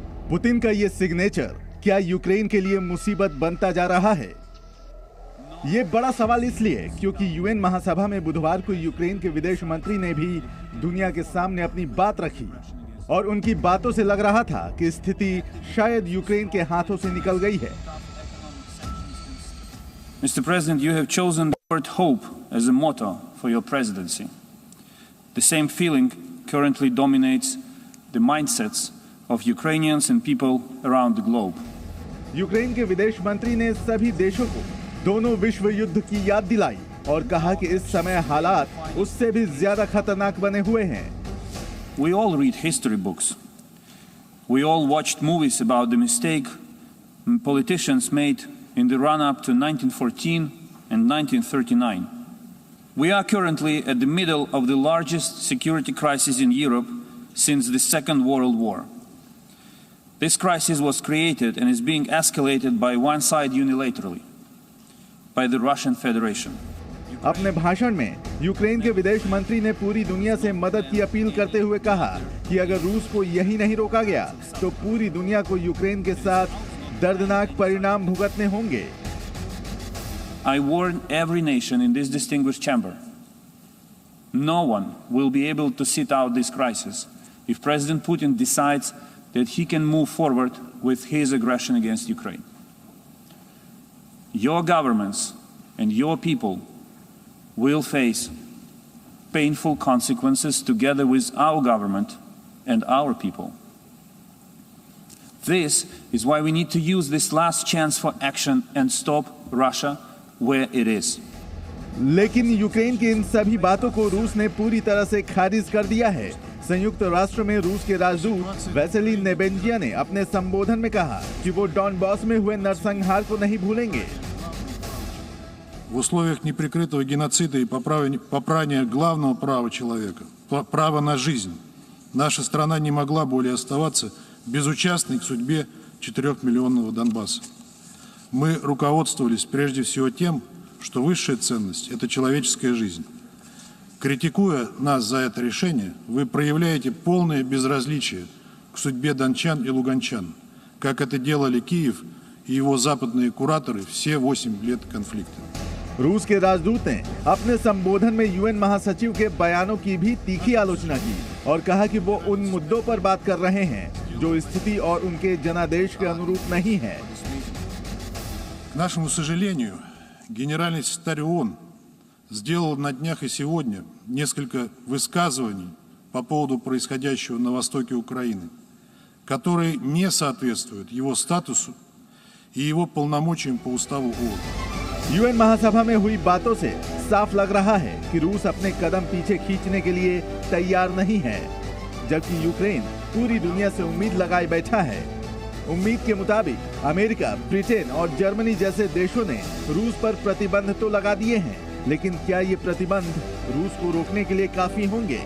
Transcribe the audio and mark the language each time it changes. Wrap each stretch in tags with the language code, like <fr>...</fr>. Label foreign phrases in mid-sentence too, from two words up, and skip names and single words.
<hi>पुतिन का ये सिग्नेचर क्या यूक्रेन के लिए मुसीबत बनता जा रहा है? ये बड़ा सवाल इसलिए क्योंकि यूएन महासभा में बुधवार को यूक्रेन के विदेश मंत्री ने भी दुनिया के सामने अपनी बात रखी और उनकी बातों से लग रहा था कि स्थिति शायद यूक्रेन के हाथों से निकल गई है।</hi> <en>Mr. President, you have chosen the word hope as a motto for your presidency. The same feeling currently dominates the mindsets of Ukrainians and people around the globe.</en> <hi>यूक्रेन के विदेश मंत्री ने सभी देशों को दोनों विश्व युद्ध की याद दिलाई और कहा कि इस समय हालात उससे भी ज्यादा खतरनाक बने हुए हैं।</hi> <en>We all read history books. We all watched movies about the mistake politicians made in the run-up to 1914 and 1939. We are currently at the middle of the largest security crisis in Europe since the Second World War. This crisis was created and is being escalated by one side unilaterally, by the Russian Federation.</en> <hi>अपने भाषण में यूक्रेन के विदेश मंत्री ने पूरी दुनिया से मदद की अपील करते हुए कहा कि अगर रूस को यही नहीं रोका गया तो पूरी दुनिया को यूक्रेन के साथ दर्दनाक परिणाम भुगतने होंगे।</hi> <en>I warn every nation in this distinguished chamber. No one will be able to sit out this crisis if President Putin decides that he can move forward with his aggression against Ukraine. Your governments and your people will face painful consequences together with our government and our people. This is why we need to use this last chance for action and stop Russia where it is.</en> <hi>लेकिन यूक्रेन की इन सभी बातों को रूस ने पूरी तरह से खारिज कर दिया है। संयुक्त राष्ट्र में रूस के राजदूत वैसेली नेबेंजिया ने अपने संबोधन में कहा कि वो डॉनबास में हुए नरसंहार को नहीं भूलेंगे।</hi> <ru>В условиях неприкрытого геноцида и попрания главного права человека, права на жизнь, наша страна не могла более оставаться безучастной к судьбе 4-миллионного Донбасса. Мы руководствовались прежде всего тем, что высшая ценность – это человеческая жизнь. Критикуя нас за это решение, вы проявляете полное безразличие к судьбе дончан и луганчан, как это делали Киев и его западные кураторы все 8 лет конфликта.</ru> <hi>रूस के राजदूत ने अपने संबोधन में यूएन महासचिव के बयानों की भी तीखी आलोचना की और कहा कि वो उन मुद्दों पर बात कर रहे हैं जो स्थिति और उनके जनादेश के अनुरूप नहीं है।</hi> <ru>К нашему сожалению, генеральный секретарь ООН сделал на днях и сегодня несколько высказываний по поводу происходящего на востоке Украины, которые не соответствуют его статусу и его полномочиям по уставу ООН.</ru> <hi>यूएन महासभा में हुई बातों से साफ लग रहा है कि रूस अपने कदम पीछे खींचने के लिए तैयार नहीं है, जबकि यूक्रेन पूरी दुनिया से उम्मीद लगाए बैठा है। उम्मीद के मुताबिक अमेरिका, ब्रिटेन और जर्मनी जैसे देशों ने रूस पर प्रतिबंध तो लगा दिए हैं, लेकिन क्या ये प्रतिबंध रूस को रोकने के लिए काफी होंगे?</hi>